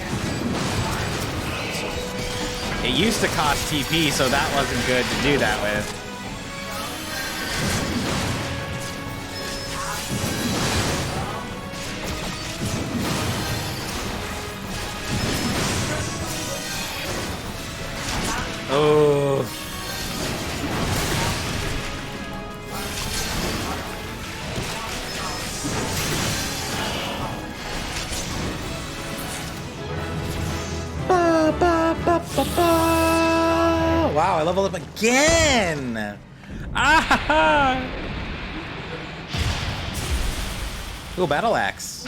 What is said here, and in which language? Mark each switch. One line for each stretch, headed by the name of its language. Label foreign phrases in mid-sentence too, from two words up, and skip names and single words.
English: It used to cost TP, so that wasn't good to do that with. Oh. Ba, ba, ba, ba, ba. Wow, I leveled up again. Ah! Ooh, battle axe.